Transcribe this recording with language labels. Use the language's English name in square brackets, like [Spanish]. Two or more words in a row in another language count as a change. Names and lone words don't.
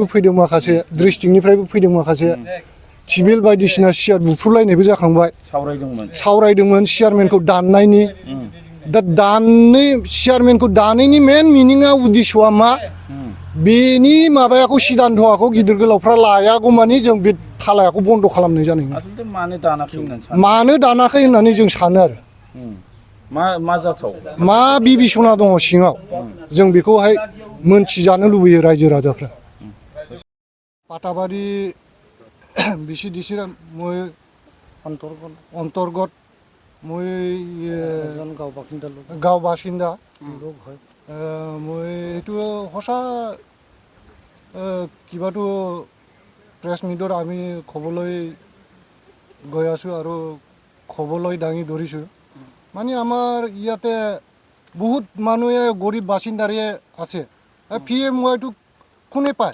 [Bodo] फैदों माखासे डिस्ट्रिक्टनिफ्रायबो फैदों माखासे टिबिल बायदिसिना सियार बुफ्रुलायनायबो जाखांबाय सावरायदोंमोन चेयारमेनखौ दाननायनि दा चेयारमेनखौ दाननायनि मेन मिनिङा उद्देश्यआ मा बेनि माबायाखौ सिदान्थ'खौ गिदिर गोलावफ्रा लायागौमानि जों बे थालायाखौ बन्द खालामनाय जानाय नङा मानो दानाखै होननानै जों सानो आरो मा बिबिसना दङ सिङाव जों बेखौहाय मोनथिजानो लुबैयो रायजो राजाफ्रा पाटाबारि बिसिडिसि अन्तर्गत মই [Assamese] গাঁও বাসিন্দা গাঁও বাসিন্দা লোক হয় মই এইটো সঁচা কিবাটো [English] press meet [Assamese] আমি ক'বলৈ গৈ আছোঁ আৰু ক'বলৈ দাঙি ধৰিছোঁ মানে আমাৰ ইয়াতে বহুত মানুহে গৰীব বাসিন্দাৰে আছে PMYটো কোনে পায়